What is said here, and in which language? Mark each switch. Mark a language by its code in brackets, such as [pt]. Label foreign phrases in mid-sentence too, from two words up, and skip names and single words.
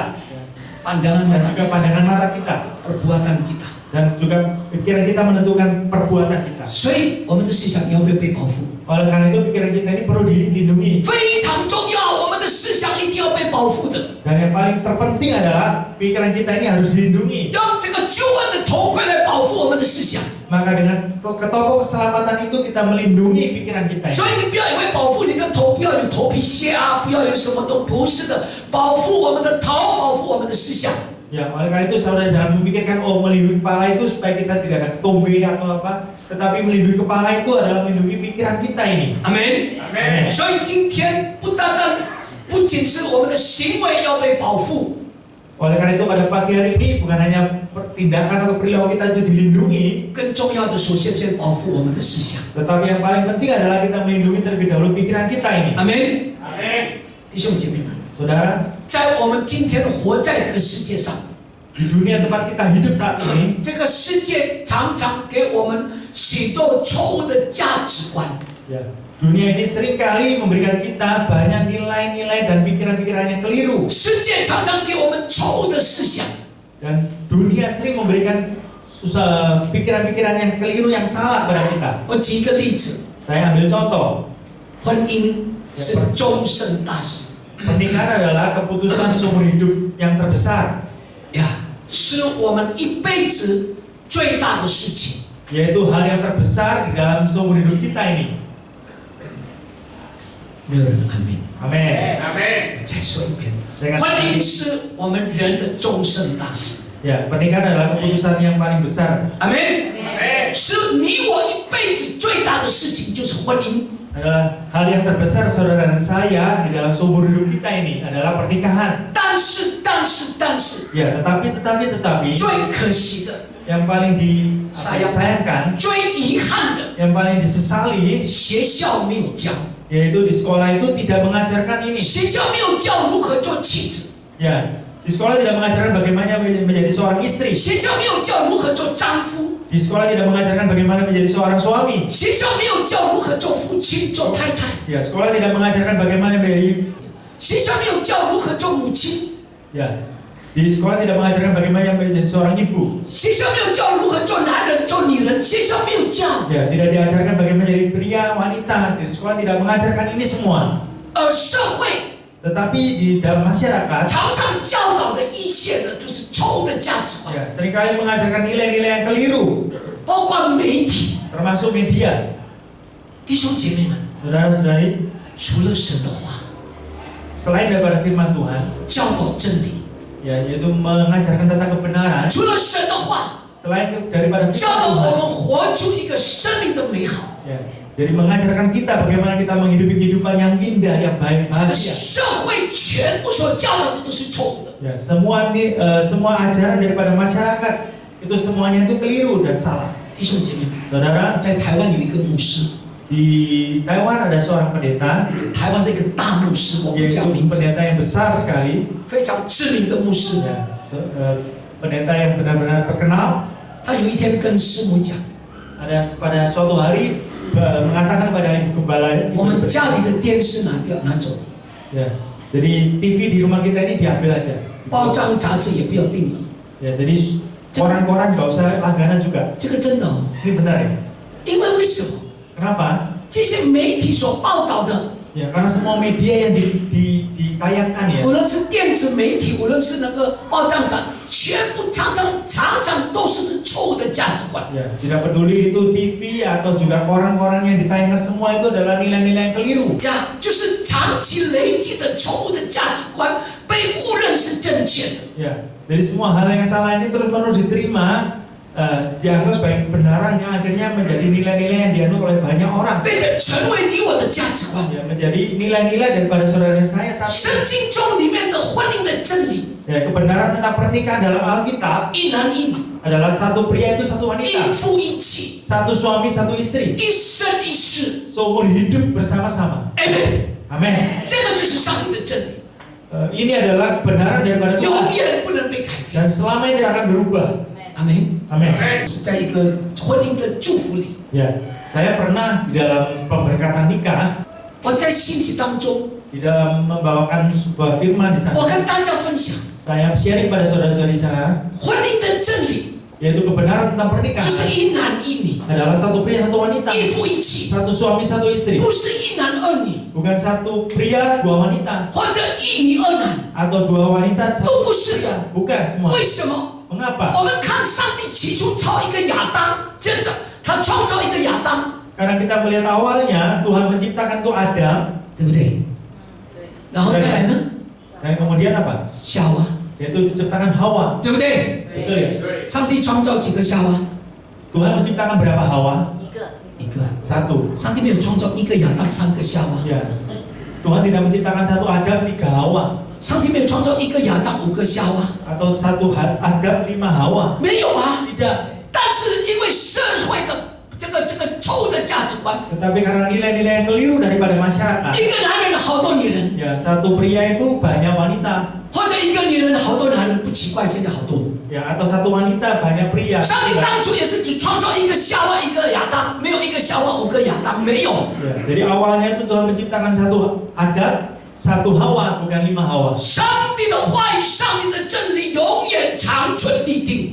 [id] juga pandangan mata kita. perbuatan kita。 dan juga pikiran kita menentukan perbuatan kita. [zh] 所以我们的思想要不要被保护？ [id] Oleh karena itu pikiran kita ini perlu dilindungi. [zh] 非常重要，我们的思想一定要被保护的。 [id] Dan yang paling terpenting adalah pikiran kita ini harus dilindungi. [zh] 用这个救恩的头盔来保护我们的思想。 [id] Maka dengan ketopong keselamatan itu kita melindungi pikiran kita. [zh] 所以你不要以为保护你的头，不要有头皮屑啊，不要有什么都不是的，保护我们的头，保护我们的思想。 [id] Ya, oleh karena itu saudara jangan memikirkan melindungi kepala itu supaya kita tidak ada tombe atau apa, tetapi melindungi kepala itu adalah melindungi pikiran kita ini. [zh] 阿门。 [id] Amin. [zh] 所以今天不仅是我们的行为要被保护， [id] Oleh karena itu pada pagi hari ini bukan hanya tindakan atau perilaku kita itu dilindungi, [zh] 更重要的首先先保护我们的思想。 [id] tetapi yang paling penting adalah kita melindungi terlebih dahulu pikiran kita ini. [zh] 阿门。 [id] Amin. [zh] 弟兄姐妹们， [id] Saudara, [zh] 在我们今天活在这个世界上， [id] di dunia tempat kita hidup saat ini, [zh] 这个世界常常给我们许多错误的价值观。 [id] ya, dunia ini seringkali memberikan kita banyak nilai-nilai dan pikiran-pikiran yang keliru. [zh] 世界常常给我们错误的思想。 [id] Dan dunia sering memberikan pikiran-pikiran yang keliru yang salah pada kita. [zh] 我举一个例子， [id] Saya ambil contoh, [zh] 婚姻是终身大事， [id] pernikahan adalah keputusan seumur hidup yang terbesar, [zh] 呀，是我们一辈子最大的事情。 [id] yaitu hal yang terbesar di dalam seumur hidup kita ini. [zh] 没有人阿门。 [id] Amin. [zh] 再说一遍， [id] Saya [zh] 婚姻 [id] katakan, [zh] 是我们人的终身大事。 [id] ya, pernikahan adalah keputusan yang paling besar. [zh] 阿门。是你我一辈子最大的事情，就是婚姻。 [id] Adalah hal yang terbesar saudara dan saya di dalam seumur hidup kita ini adalah pernikahan. [zh] 但是， [id] Ya, tetapi [zh] 最可惜的、 [id] yang paling disayangkan, [zh] 最遗憾的， [id] yang paling disesali, [zh] 学校没有教， [id] yaitu di sekolah itu tidak mengajarkan ini. [zh] 学校没有教如何做妻子， [id] Ya, di sekolah tidak mengajarkan bagaimana menjadi seorang istri. [zh] 学校没有教如何做丈夫， [id] Di sekolah tidak mengajarkan bagaimana menjadi seorang suami. [zh] 学校没有教如何做父亲、做太太， [id] Ya, sekolah tidak mengajarkan bagaimana menjadi [zh] 学校没有教如何做母亲， [id] ya, di sekolah tidak mengajarkan bagaimana menjadi seorang ibu. [zh] 学校没有教如何做男人、做女人，学校没有教。 [id] Ya, tidak diajarkan bagaimana menjadi pria, wanita. Di sekolah tidak mengajarkan ini semua. [zh] 而社会 [id] Tetapi di dalam masyarakat, [zh] 常常教导的一些的就是错误的价值观， [id] ya, seringkali mengajarkan nilai-nilai yang keliru, [zh] 包括媒体。 [id] termasuk media. [zh] 弟兄姐妹们， [id] Saudara-saudari, [zh] 除了神的话， [id] selain daripada firman Tuhan, [zh] 教导真理， [id] ya, yaitu mengajarkan tentang kebenaran, [zh] 除了神的话， [id] selain daripada [zh] 教 [id] firman [zh] 导 [id] Tuhan, [zh] 我们活出一个生命的美好。 [id] ya, jadi mengajarkan kita bagaimana kita menghidupi kehidupan yang indah, yang baik, [zh] 这个 [id] bahagia. [zh] 社会全部所教导的都是错误的。 [id] Ya, semua ajaran daripada masyarakat itu semuanya itu keliru dan salah. [zh] 弟兄姐妹们， [id] Saudara, [zh] 在台湾有一个牧师， [id] di Taiwan ada seorang pendeta, [zh] 台湾的一个大牧师，我不 [id] yaitu [zh] 讲名字， [id] pendeta yang besar sekali, [zh] 非常知名的牧师。 [id] ya, pendeta yang benar-benar terkenal. [zh] 他有一天跟师母讲， [id] Ada pada suatu hari mengatakan kepada ibu gembala, [zh] 我们家里的电视拿走， [id] ya, jadi TV di rumah kita ini diambil aja. [zh] 报章杂志也不要订了。 [id] Ya, jadi koran-koran nggak usah langganan juga. [zh] 这个真的哦， [id] Ini benar ya? [zh] 因为为什么 [id] Kenapa? [zh] 这些媒体所报道的， [id] Ya, karena semua media yang ditayangkan ya, [zh] 无论是电子媒体，无论是那个报章杂志，全部常常都是错误的价值观。 [id] ya, tidak peduli itu TV atau juga koran-koran yang ditayangkan, semua itu adalah nilai-nilai yang keliru. [zh] 呀，就是长期累积的错误的价值观被误认是正确的。 [id] Ya, dari semua hal yang salah ini terus-menerus diterima, dianggap sebagai kebenaran yang akhirnya menjadi nilai-nilai yang dianut oleh banyak orang. [zh] 被这成为你我的价值观。 [id] Ya, menjadi nilai-nilai daripada saudara saya saat [zh] 圣 [id] ini. [zh] 经中里面的婚姻的真理， [id] Ya, kebenaran tentang pernikahan dalam Alkitab [zh] 一男一女， [id] adalah satu pria itu satu [zh] 一 [id] wanita, [zh] 夫一妻， [id] satu suami satu istri, [zh] 一生一世。 [id] seumur hidup bersama-sama. [zh] Amen。 [id] Amin. [zh] 这个就是上帝的真理， [id] Ini adalah kebenaran daripada [zh] 永 [id] Tuhan [zh] 远不能被改变。 [id] dan selamanya tidak akan berubah. [zh] 阿门。 [id] Amin. [zh] 是在一个婚姻的祝福里， [id] Ya, saya pernah di dalam pemberkatan nikah, [zh] 我在信息当中， [id] di dalam membawakan sebuah firman di [zh] 我 [id] sana. [zh] 跟大家分享， [id] Saya sharing pada saudara-saudari saya, [zh] 婚姻的真理 [id] yaitu kebenaran tentang [zh] 就 [id] pernikahan [zh] 是一男一女， [id] adalah satu pria satu wanita, [zh] 一夫一妻， [id] satu suami satu istri, [zh] 不是一男二女， [id] bukan satu pria dua wanita [zh] 或者一女二男， [id] atau dua wanita satu [zh] 都不是的。 [id] bukan semua. [zh] 为什么？ [id] Mengapa? [zh] 我们看上帝起初造一个亚当，接着他创造一个亚当， [id] Karena kita melihat awalnya Tuhan menciptakan tuh Adam, [zh] 对不对？然后再来呢， [id] dan kemudian apa? [zh] 夏娃， [id] Yaitu diciptakan Hawa. [zh] 对不对？ [id] Betul ya? [zh] 上帝创造几个夏娃？ [id] Tuhan menciptakan berapa Hawa? [zh] 一个。 [id] Satu. [zh] 上帝没有创造一个亚当三个夏娃， [id] Ya. Tuhan tidak menciptakan satu Adam tiga Hawa [zh] 上帝没有创造一个亚当五个夏娃， [id] atau satu Adam lima Hawa. [zh] 没有啊。 [id] Tidak. [zh] 但是因为社会的这个错误的价值观， [id] Tetapi karena nilai-nilai yang keliru daripada masyarakat, [zh] 一个男人好多女人， [id] ya satu pria itu banyak wanita, [zh] 或者一个女人好多男人，不奇怪，现在好多。 [id] ya atau satu wanita banyak pria. [zh] 上帝当初也是只创造一个夏娃一个亚当，没有一个夏娃五个亚当，没有。 [id] Ya, jadi awalnya itu Tuhan menciptakan satu Adam, satu Hawa, bukan lima Hawa. [zh] 上帝的话语，上帝的真理永远长存立定。